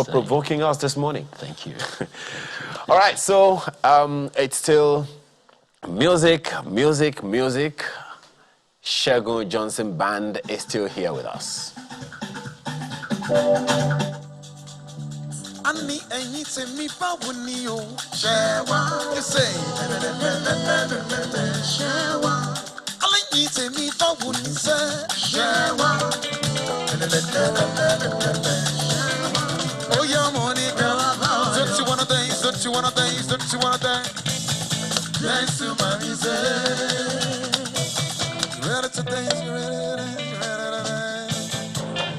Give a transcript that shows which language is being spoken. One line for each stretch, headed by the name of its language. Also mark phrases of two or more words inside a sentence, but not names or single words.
English: for provoking us this morning. Thank you. All right, so it's still music. Shegun Johnson Band is still here with us.
Yoruba: Ani ẹyin tí mi báwo ni o ṣe wá.
English: You say
Yoruba: ṣe wá. Alẹ́yìn tí mi báwo ni ṣe ṣe wá.
English: Oh yeah, Monica, don't you wanna dance? Don't you wanna dance? Don't you wanna dance? Dance to my music. Ready to dance? You ready to dance? You ready to dance?